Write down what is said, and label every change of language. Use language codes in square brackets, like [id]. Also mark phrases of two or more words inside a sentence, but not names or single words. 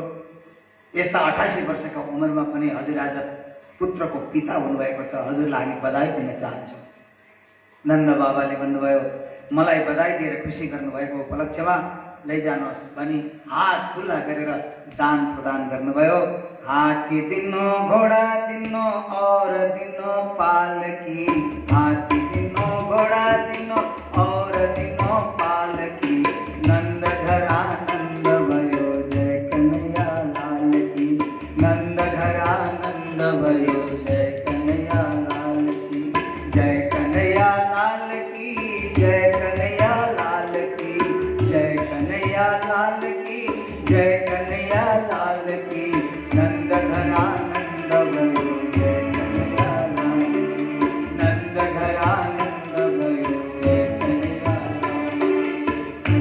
[ne] यस्ता 88 वर्षका उमेरमा पनि हजुर आज पुत्रको पिता हुनुभएको छ। हजुरलाई हामी बधाई दिन चाहन्छौँ। नन्द बाबाले भन्नुभयो, मलाई बधाई दिएर खुसी गर्नुभएको उपलक्ष्यमा लैजानुहोस् भनी हात खुल्ला गरेर दान प्रदान गर्नुभयो। [hi] हात्ती दिनो, घोडा दिनो और दिनो पालकी, हात्ती दिनो, घोडा दिनो और दिनो पालकी, नंद घर आनंद भयो जय कन्हैया लाल की, नंद घर आनंद भयो जय कन्हैया लाल की, जय कन्हैया लाल की, जय कन्हैया लाल की, जय कन्हैया लाल की, जय कन्हैया लाल की, नंद घर आनंद भयो जय कन्हैया लाल की, नंद घर आनंद भयो जय कन्हैया लाल।